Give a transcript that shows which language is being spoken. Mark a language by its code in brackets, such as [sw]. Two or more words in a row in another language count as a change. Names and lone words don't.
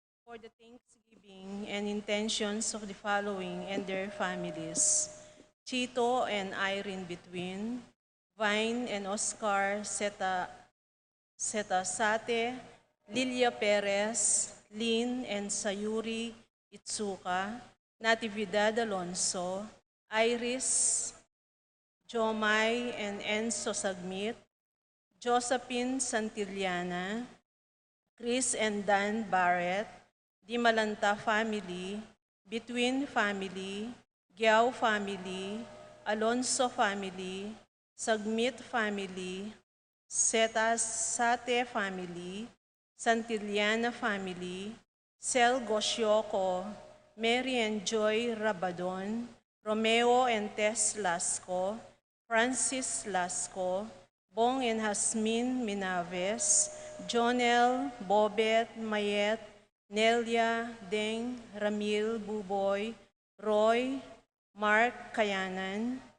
[en] for the thanksgiving and intentions of the following and their families: Chito and Irene Between, Vine and Oscar Setasate, Lilia Perez, Lynn and Sayuri Itsuka, Natividad Alonso, Iris Jomay and Enzo Sagmit, Josephine Santillana, Chris and Dan Barrett, Di Malanta family, Between family, Giao family, Alonso family, Sagmit family, Sate family, Santillana family, Sel Gosyoko, Mary and Joy Rabadon, Romeo and Tess Lasco, Francis Lasco, Bong and Hasmin Minaves, Jonel, Bobet, Mayet, Nelia, Deng, Ramil, Buboy, Roy, Mark Kayanan,